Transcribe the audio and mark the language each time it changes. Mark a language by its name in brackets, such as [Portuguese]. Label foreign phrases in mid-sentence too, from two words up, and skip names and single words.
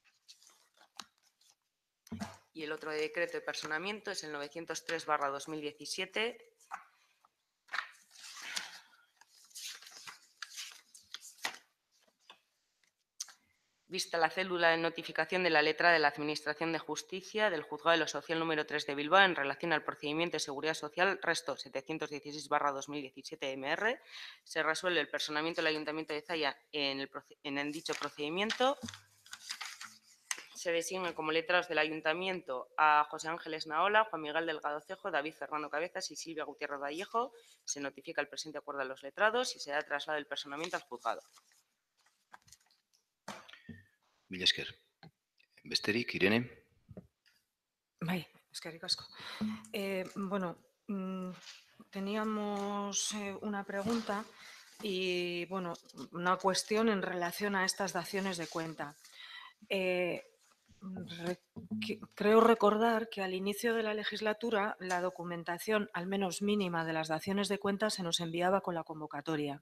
[Spanish] Y el otro decreto de personamiento es el 903/2017, vista la célula de notificación de la letra de la Administración de Justicia del Juzgado de lo Social número 3 de Bilbao en relación al procedimiento de seguridad social resto 716/2017 MR, se resuelve el personamiento del Ayuntamiento de Zalla en dicho procedimiento. Se designan como letrados del Ayuntamiento a José Ángeles Naola, Juan Miguel Delgado Cejo, David Fernando Cabezas y Silvia Gutiérrez Vallejo. Se notifica el presente acuerdo a los letrados y se da traslado del personamiento al juzgado. [Basque] Mila esker. Besterik, Irene? Bai, eskerrik asko. [Spanish] Bueno, teníamos una pregunta y, bueno, una cuestión en relación a estas daciones de cuenta. Creo recordar que al inicio de la legislatura la documentación, al menos mínima, de las daciones de cuenta se nos enviaba con la convocatoria.